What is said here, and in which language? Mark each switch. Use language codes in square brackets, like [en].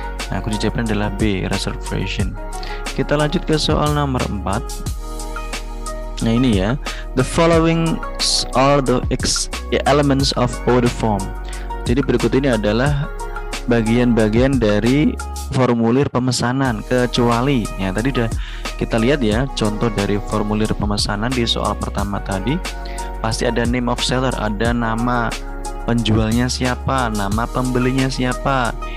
[id] Nah, kunci jawabannya adalah B, reservation. Kita lanjut ke soal nomor 4. Nah, ini ya. [en] The following are the elements of order form. [id] Jadi berikut ini adalah bagian-bagian dari formulir pemesanan, kecuali ya tadi udah kita lihat ya contoh dari formulir pemesanan di soal pertama tadi. Pasti ada [en] name of seller, [id] ada nama penjualnya siapa, nama pembelinya siapa.